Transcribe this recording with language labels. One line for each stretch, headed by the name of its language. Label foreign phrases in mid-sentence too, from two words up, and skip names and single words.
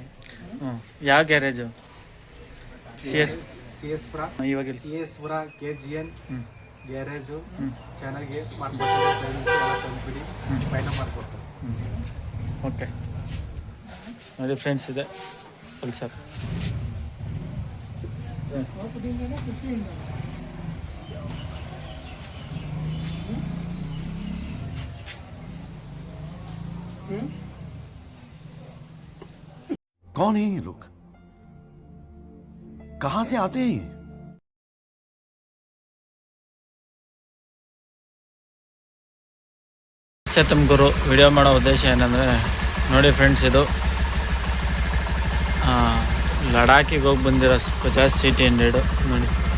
Kannada: ಹ್ಞೂ ಯಾವ ಗ್ಯಾರೇಜು? ಸಿ ಎಸ್ ಪುರ ಇವಾಗ KGN ಹ್ಞೂ ಗ್ಯಾರೇಜು ಹ್ಞೂ ಚೆನ್ನಾಗಿ ಮಾಡ್ಕೊಡ್ತಾರೆ. ಸರ್ವಿಸ್ ಎಲ್ಲ ತಂದು ಬಿಡಿ ಫೈನಲ್ ಮಾಡ್ಕೊಡ್ತಾರೆ. ಓಕೆ ನೋಡಿ ಫ್ರೆಂಡ್ಸ್, ಇದೆ ಪಲ್ಸರ್.
Hindi: कौन है ये लोग? कहां से आते हैं?
Kannada: ತುಮಕೂರು ವಿಡಿಯೋ ಮಾಡೋ ಉದ್ದೇಶ ಏನಂದರೆ, ನೋಡಿ ಫ್ರೆಂಡ್ಸ್, ಇದು ಲಡಾಖಿಗೆ ಹೋಗಿ ಬಂದಿರೋ ಬಜಾಜ್ CT100 ನೋಡಿ.